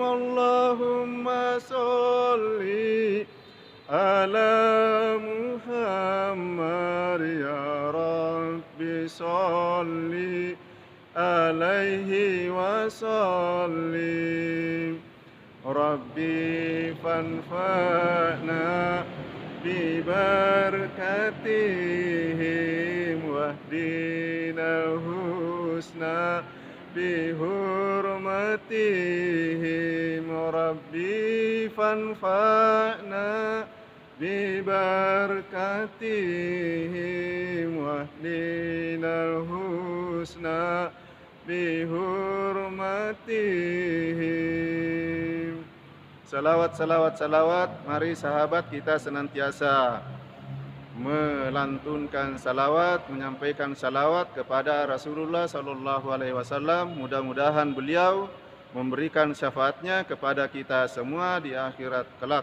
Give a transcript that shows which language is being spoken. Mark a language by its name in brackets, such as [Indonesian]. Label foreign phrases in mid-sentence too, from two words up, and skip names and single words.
[Arabic] اللهم صل على محمد يا رب صل عليه وسلم. رب فانفعنا ببركتهم واهدنا الحسنى بحرمتهم. رب فانفعنا ببركتهم واهدنا الحسنى بحرمتهم. [Indonesian] Salawat, salawat, salawat. Mari sahabat kita senantiasa melantunkan salawat, menyampaikan salawat kepada Rasulullah [Arabic] صلى الله عليه وسلم. [Indonesian] Mudah-mudahan beliau memberikan syafaatnya kepada kita semua di akhirat kelak.